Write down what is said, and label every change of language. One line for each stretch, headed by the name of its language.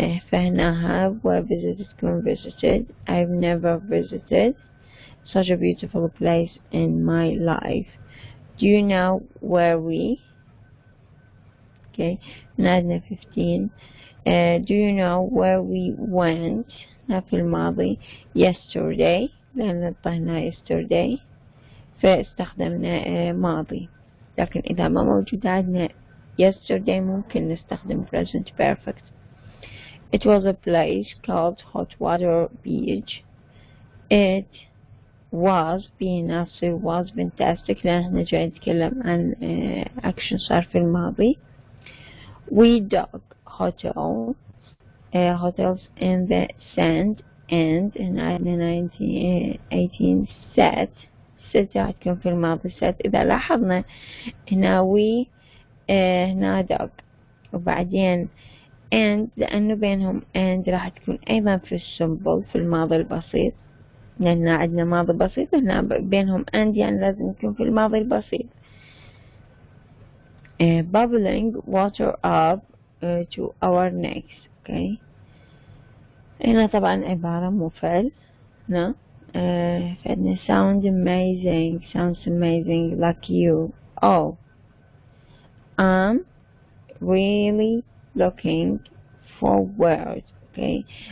Arabic: فهنا
English: have و visited تكون visited. I've never visited such a beautiful place in my life. Do you know where we? Okay.
Arabic: نعدنا 15.
English: Do you know where we went?
Arabic: في الماضي yesterday لأن طهنا yesterday فاستخدمنا ماضي، لكن إذا ما موجود عندنا yesterday ممكن نستخدم present perfect.
English: It was a place called Hot Water Beach.
Arabic: It was بنفسه
English: was fantastic
Arabic: لأن احنا جاي نتكلم عن action صار في الماضي.
English: We dug hotels in the sand and
Arabic: هنا عندنا
English: 18 set
Arabic: راح تكون في الماضي
English: set.
Arabic: إذا لاحظنا هنا we هنا dug وبعدين and لأنه بينهم and راح تكون أيضا في السمبل في الماضي البسيط لأن عندنا ماضي بسيط هنا بينهم and يعني لازم يكون في الماضي البسيط.
English: Bubbling water up to our necks. Okay.
Arabic: هنا طبعا عبارة مفعل هنا فعندنا
English: sounds amazing like you. Oh, I'm really looking forward. Okay.